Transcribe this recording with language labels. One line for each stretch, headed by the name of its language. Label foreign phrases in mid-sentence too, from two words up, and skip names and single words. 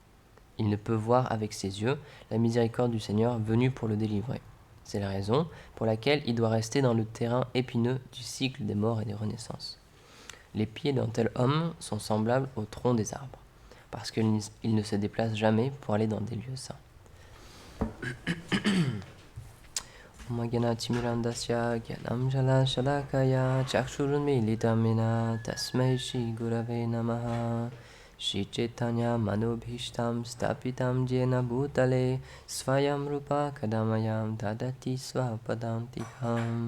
French: Il ne peut voir avec ses yeux la miséricorde du Seigneur venue pour le délivrer. C'est la raison pour laquelle il doit rester dans le terrain épineux du cycle des morts et des renaissances. Les pieds d'un tel homme sont semblables au tronc des arbres, parce qu'il ne se déplace jamais pour aller dans des lieux saints.
Sanskrit: Magyanatimirandasya gyanam jala shalakaya chakshurunmilitamena tasmai shri gurave namaha. Shri Chaitanya manobhishtam stapitam jena bhutale svayam rupa kadamayam dadati svapadantikam.